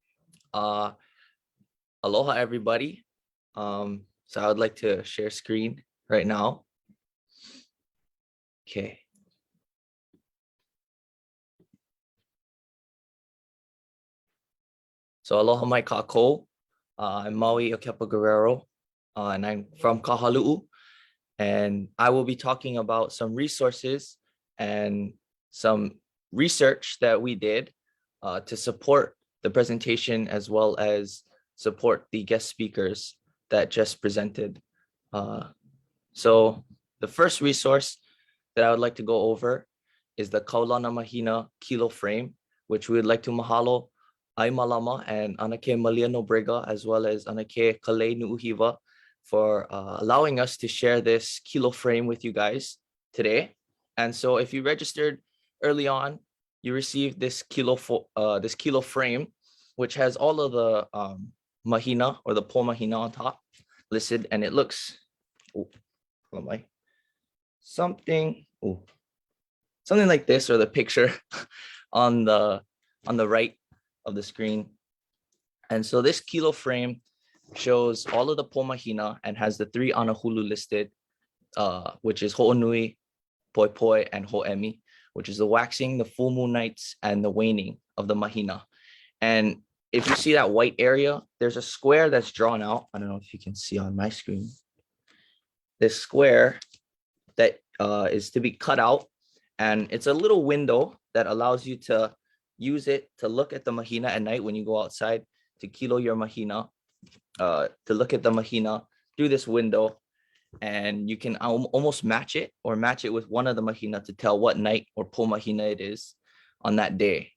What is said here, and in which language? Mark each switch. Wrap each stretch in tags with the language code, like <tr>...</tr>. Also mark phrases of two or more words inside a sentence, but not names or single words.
<en>Aloha everybody. So I would like to share screen right now.</en> <haw>Okay. So aloha mai kākou.</haw> <en>I'm Maui o Kepa Guerrero, and I'm from Kahalu'u. And I will be talking about some resources and some research that we did to support the presentation, as well as support the guest speakers that just presented. So the first resource that I would like to go over is the Kawlana Mahina Kilo Frame, which we would like to mahalo ʻAimalama and Anake Malia Nobrega, as well as Anake Kalei Nuʻuhiwa, for allowing us to share this kilo frame with you guys today. And so if you registered early on, you received this kilo frame, which has all of the mahina or the</en> <haw>po mahina</haw> <en>on top listed, and it looks something like this, or the picture on the right of the screen. And so this kilo frame shows all of the</en> <haw>po mahina</haw> <en>and has the 3 anahulu listed, which is</en> <haw>ho'onui, poi poi,</haw> <en>and ho'emi, which is the waxing, the full moon nights, and the waning of the mahina. And if you see that white area, there's a square that's drawn out. I don't know if you can see on my screen. This square that is to be cut out, and it's a little window that allows you to use it to look at the mahina at night when you go outside to kilo your mahina, to look at the mahina through this window, and you can almost match it with one of the mahina to tell what night or</en> <haw>po mahina</haw> <en>it is on that day.</en>